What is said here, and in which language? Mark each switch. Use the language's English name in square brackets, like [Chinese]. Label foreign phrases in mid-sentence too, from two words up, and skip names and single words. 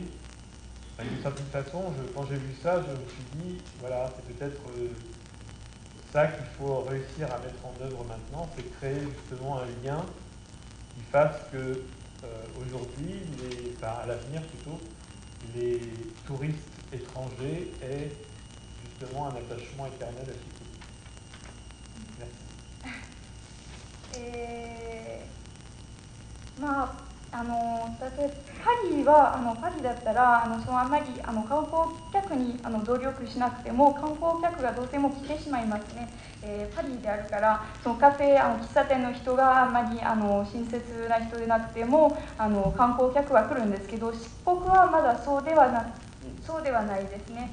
[French] D'une certaine façon, quand j'ai vu ça, je me suis dit, voilà, c'est peut-être ça qu'il faut réussir à mettre en œuvre maintenant, c'est créer justement un lien qui fasse que aujourd'hui, à l'avenir plutôt, les touristes étrangers aient justement un attachement éternel à Shikoku. Merci. [Japanese] 例えばパリだったらあんまり観光客に努力しなくても観光客がどうしても来てしまいますね。パリであるからそのカフェ喫茶店の人があんまり親切な人でなくても観光客は来るんですけど、四国はまだそうではないですね。